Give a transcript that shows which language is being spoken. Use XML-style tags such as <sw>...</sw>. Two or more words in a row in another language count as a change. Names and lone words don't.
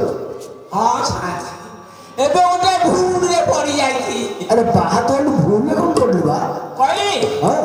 <or>ଏବେ ଗୋଟେ ଭୁଲରେ ପଡି ଯାଇଛି</or> <bn>আরে বাহা তো ভুল কম করলি বা</bn> <or>କହିଲି</or> <bn>হ্যাঁ</bn>